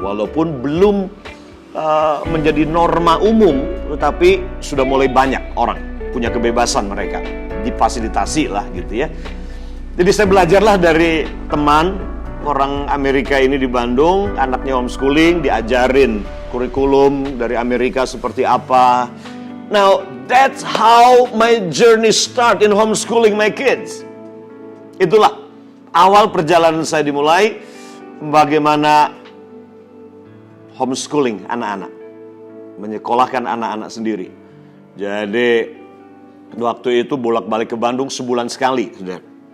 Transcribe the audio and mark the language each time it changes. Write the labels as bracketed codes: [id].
[id] Walaupun belum menjadi norma umum, tetapi sudah mulai banyak orang punya kebebasan mereka, difasilitasi lah gitu ya. Jadi saya belajarlah dari teman orang Amerika ini di Bandung, anaknya homeschooling, diajarin kurikulum dari Amerika seperti apa. [en] Now, that's how my journey start in homeschooling my kids. [id] Itulah awal perjalanan saya dimulai, bagaimana homeschooling anak-anak, menyekolahkan anak-anak sendiri. Jadi waktu itu bolak-balik ke Bandung sebulan sekali, saudara.